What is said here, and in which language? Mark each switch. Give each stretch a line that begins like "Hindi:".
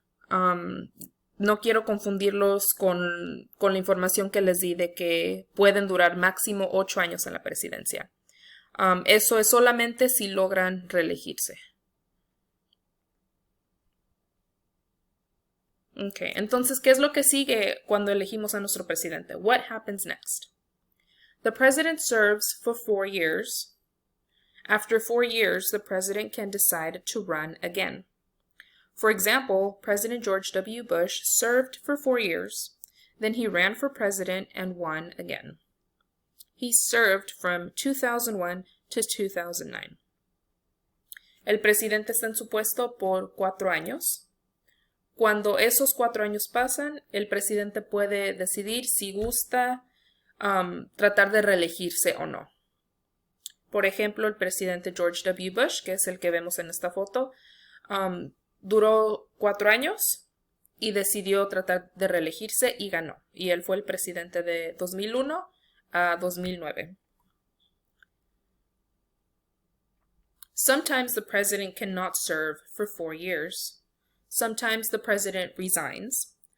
Spanish: No quiero confundirlos con la información que les di de que pueden durar máximo 8 años en la presidencia. Eso es solamente si logran reelegirse. Okay, entonces, ¿qué es lo que sigue cuando elegimos a nuestro presidente?
English: What happens next? The president serves for 4 years. After 4 years, the president can decide to run again. For example, President George W. Bush served for 4 years. Then he ran for president and won again. He served from 2001 to 2009.
Spanish: El presidente está en su puesto por 4 años. Cuando esos 4 años pasan, el presidente puede decidir si gusta tratar de reelegirse o no. Por ejemplo, el presidente George W. Bush, que es el que vemos en esta foto, duró 4 años y decidió tratar de reelegirse y ganó. Y él fue el presidente de 2001 a 2009.
English: Sometimes the president cannot serve for 4 years. Sometimes the president resigns.